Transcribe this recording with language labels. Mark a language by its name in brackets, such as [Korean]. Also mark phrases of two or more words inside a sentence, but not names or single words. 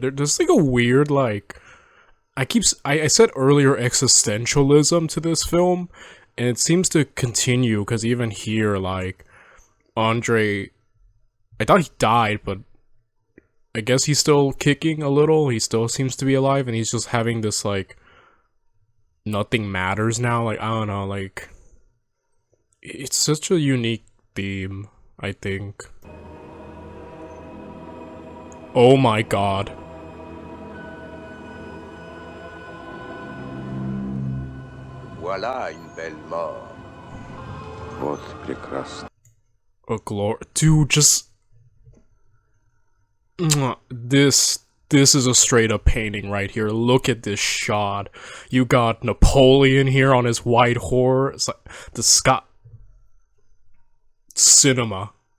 [English] There's like a weird, like, I said earlier existentialism to this film, and it seems to continue, because even here, like, Andre, I thought he died, but I guess he's still kicking a little. He still seems to be alive, and he's just having this, like, nothing matters now. Like, I don't know, like, it's such a unique theme, I think. Oh my god. [French] Voilà une belle mort. [Russian] Вот прекрасно. [English] A glory. Dude, just... This is a straight up painting right here. Look at this shot. You got Napoleon here on his white horse. The sky. Cinema.